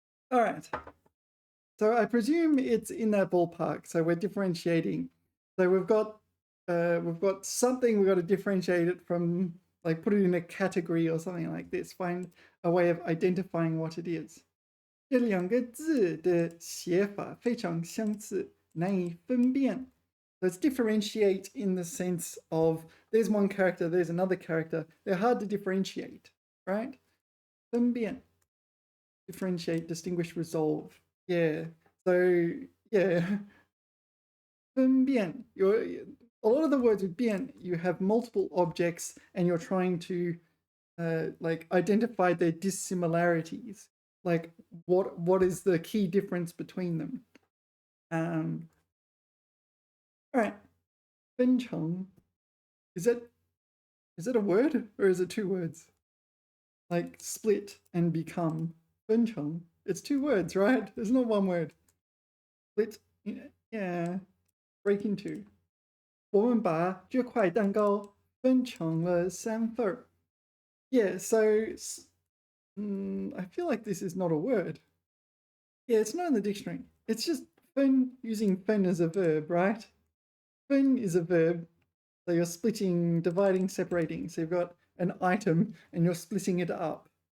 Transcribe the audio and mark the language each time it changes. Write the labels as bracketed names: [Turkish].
[English] All right. So I presume it's in that ballpark. So we're differentiating. So we've got something, we've got to differentiate it from, like put it in a category or something like this, find a way of identifying what it is. [Chinese] 这两个字的写法非常相似，难以分辨. [English] Let's differentiate in the sense of there's one character, there's another character. They're hard to differentiate, right? [Chinese] 分辨. [English] Differentiate, distinguish, resolve. Yeah. So, yeah. 分辨. A lot of the words with 变, you have multiple objects and you're trying to like identify their dissimilarities. Like what is the key difference between them? All right. 分成. Is it a word or is it two words? Like split and become. 分成.It's two words, right? It's not one word. Split. Yeah. Break in two. [Chinese] 我们把这块蛋糕分成了3份. [English] Yeah, so I feel like this is not a word. Yeah, it's not in the dictionary. It's just fen, using fen as a verb, right? Fen is a verb, so you're splitting, dividing, separating. So you've got an item and you're splitting it up.